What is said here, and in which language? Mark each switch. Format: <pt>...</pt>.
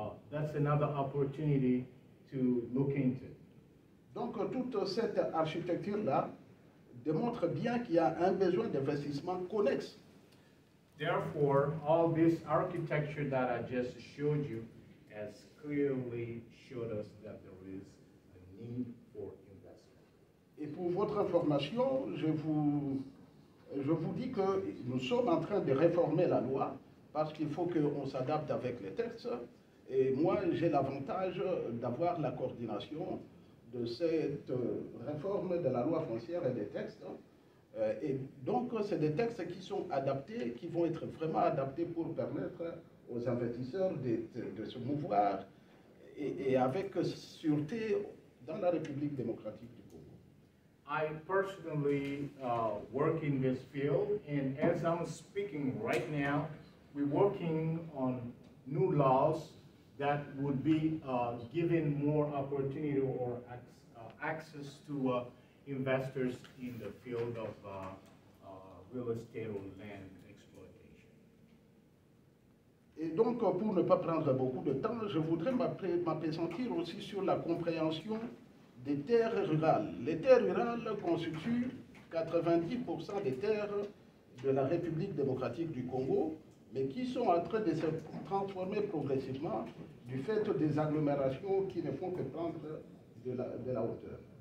<en>That's another opportunity to look into.</en> <fr>Donc toute cette architecture-là démontre bien qu'il y a un besoin d'investissement connexe.</fr> <en>Therefore, all this architecture that I just showed you has clearly showed us that there is a need for investment.</en> <fr>Et pour votre information, je vous dis que nous sommes en train de réformer la loi parce qu'il faut qu'on s'adapte avec les textes. Et moi, j'ai l'avantage d'avoir la coordination de cette réforme de la loi foncière et des textes. Et donc, c'est des textes qui sont adaptés, qui vont être vraiment adaptés pour permettre aux investisseurs de se mouvoir et avec sûreté dans la République démocratique du Congo.</fr> <en>I personally work in this field, and as I'm speaking right now, we're working on new laws that would be giving more opportunity or access to investors in the field of real estate or land exploitation.</en> <fr>Et donc, pour ne pas prendre beaucoup de temps, je voudrais m'appesantir aussi sur la compréhension des terres rurales. Les terres rurales constituent 90% des terres de la République démocratique du Congo, mais qui sont en train de se transformer progressivement du fait des agglomérations qui ne font que prendre de la hauteur.</fr>